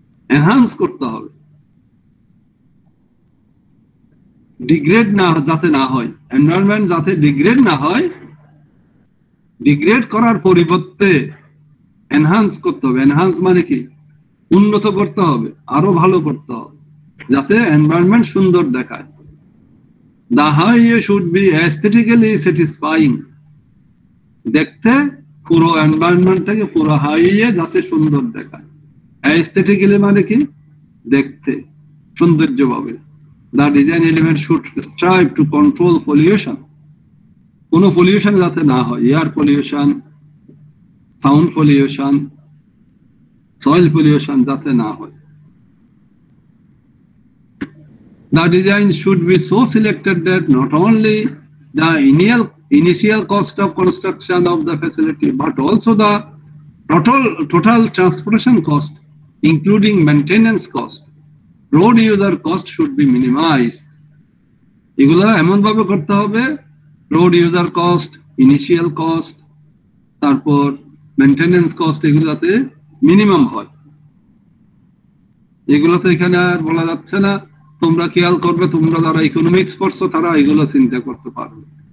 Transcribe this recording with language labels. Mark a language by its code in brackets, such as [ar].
[bn] Enhance করতে হবে, degrade না যাতে না হয়, এনভায়রনমেন্ট যাতে ডিগ্রেড না হয়, ডিগ্রেড করার পরিবর্তে এনহান্স করতে হবে। এনহান্স মানে কি? উন্নত করতে হবে, আরো ভালো করতে হবে, যাতে এনভায়রনমেন্ট সুন্দর দেখায়। [en] The highway should be aesthetically satisfying. [bn] দেখতে পুরো এনভায়রনমেন্টটাকে, পুরো হাইওয়ে যাতে সুন্দর দেখায়। অ্যাস্থেটিক্যালি মানে কি? দেখতে সৌন্দর্যভাবে। [en] The design element should strive to control pollution. [bn] কোনো পলিউশন যাতে না হয়, air pollution, sound pollution, soil pollution যাতে না হয়। [en] The design should be so selected that not only the initial cost of construction of the facility, but also the total transportation cost, including maintenance cost, road user cost should be minimized. [bn] এগুলো এমন ভাবে করতে হবে, road user cost, initial cost, তারপর maintenance cost, এগুলো যাতে minimum হয়। এগুলো তো এখানে আর বলা যাচ্ছে না, তোমরা খেয়াল করবে, তোমরা যারা ইকোনমিক্স পড়ছো তারা এগুলো চিন্তা করতে পারবে।